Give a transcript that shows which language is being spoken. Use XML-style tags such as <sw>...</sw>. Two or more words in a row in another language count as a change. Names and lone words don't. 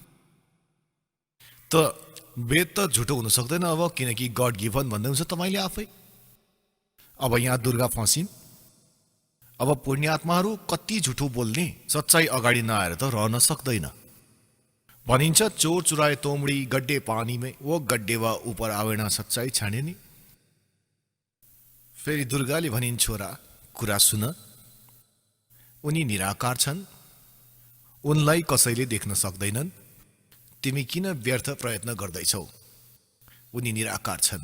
<ne>त वेद त झुटो हुन सक्दैन अब, किनकि</ne> <en>God given</en> <ne>भन्दै हुन्छ तपाईँले आफै। अब यहाँ दुर्गा फसिन्। अब पुण्यात्माहरू कति झुटो बोल्ने, सच्चाइ अगाडि नआएर त रहन सक्दैन।</ne> <hi>भनिन्छ चोर चुराए तोमडी गड्डे पानी में, वो गड्डे वा ऊपर आवेना सच्चाइ छाने नि।</hi> <ne>फेरि दुर्गाले भनिन्, छोरा कुरा सुन, उनी निराकार छन्, उनलाई कसैले देख्न सक्दैनन्, तिमी किन व्यर्थ प्रयत्न गर्दैछौ, उनी निराकार छन्।</ne>